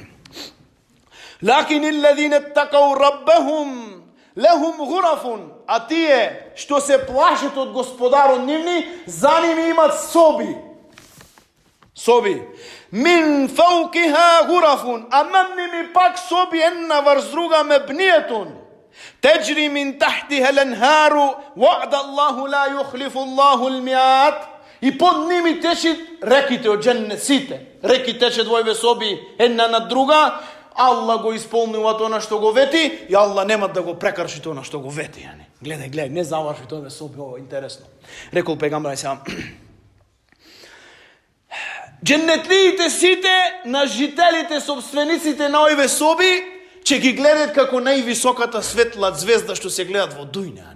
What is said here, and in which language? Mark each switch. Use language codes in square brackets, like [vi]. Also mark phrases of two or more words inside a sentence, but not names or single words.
[ar] لكن الذين اتقوا ربهم لهم غرف, [mk] а тие што се плашат од господарот нивни, за ними имат соби. [ar] من فوقها غرف, [mk] а над ними пак соби една врз друга мебниетун. [ar] تجري من تحتها الأنهار وعد الله لا يخلف الله الميعاد. [mk] И под њими течи реките од џеннет, site. Реки тече двојве соби една на друга, Аллах го исполнува тоа што го вети и Аллах нема да го прекрши тоа што го вети. Гледај, не заврши тоа соби, ово интересно. Рекол пегамбар сам. Дженнетлиите сите на жителите, собствениците на овие соби, ќе ги гледат како највисоката светла звезда што се гледат во дујна.